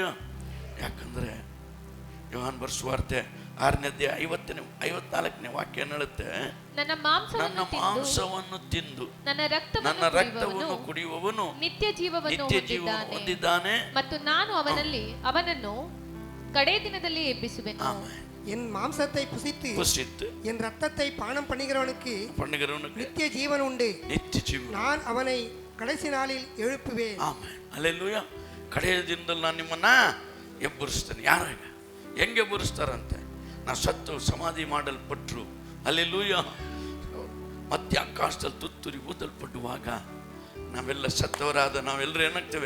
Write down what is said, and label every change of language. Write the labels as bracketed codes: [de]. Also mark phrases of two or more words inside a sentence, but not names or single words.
[kn] ಯಾಕಂದ್ರೆ ಯೋಹಾನ್ ಬರೆದ ಸುವಾರ್ತೆ 6ನೇ ಅಧ್ಯಾಯ 54ನೇ ವಾಕ್ಯ ಹೇಳುತ್ತೆ, ನನ್ನ ಮಾಂಸವನ್ನು ತಿಂದು ನನ್ನ ರಕ್ತವನ್ನು ಕುಡಿಯುವವನು ನಿತ್ಯ ಜೀವವನ್ನು ಹೊಂದಿದ್ದಾನೆ ಮತ್ತು ನಾನು ಅವನನ್ನು ಕಡೇ ದಿನದಲ್ಲಿ ಎಬ್ಬಿಸುವೆನು. [ta] என் மாம்சத்தை புசித்து என் ரத்தத்தை பானம் பண்ணுகிறவனுக்கு நித்திய ஜீவன் உண்டு. நான் அவனை கடைசி நாளில் எழுப்புவேன். [kn] ಆಮೆನ್. ಹಲ್ಲೆಲೂಯಾ. ಕಡೆಯ ದಿನದಲ್ಲಿ ನಾನು ನಿಮ್ಮನ್ನ ಎಬ್ಬರಿಸ್ತೇನೆ. ಯಾರು ಹೆಂಗೆ ಎಬ್ಬರಿಸ್ತಾರಂತೆ? ನಾವು ಸತ್ತು ಸಮಾಧಿ ಮಾಡಲ್ಪಟ್ರು, ಹಲ್ಲೆಲೂಯಾ, ಮತ್ತೆ ಆಕಾಶದಲ್ಲಿ ತುತ್ತೂರಿ ಊದಲ್ಪಡುವಾಗ ನಾವೆಲ್ಲ ಸತ್ತವರಾದ ನಾವೆಲ್ಲರೂ ಏನಾಗ್ತೇವೆ?